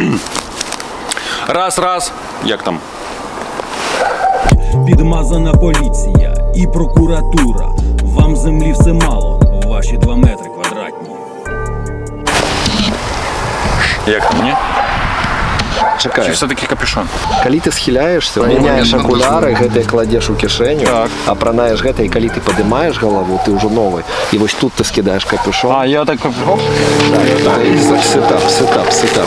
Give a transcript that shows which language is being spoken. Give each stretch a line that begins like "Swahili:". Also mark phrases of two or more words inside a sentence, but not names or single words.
Ukrainian: Раз. Як там? Підмазана поліція і прокуратура. Вам землі все мало, ваші 2 метри квадратні. Як там, ні? Чекай. Чи все-таки капюшон?
Belarusian: Калі ты схіляешься, мяняешь окуляры, гэтыя кладзеш у кішэню, Так. апранаеш гэта, і калі ты падымаеш галаву, ты ўжо новы. І вось тут ты скідаеш капюшон. А, я так капюшон? Так, сетап.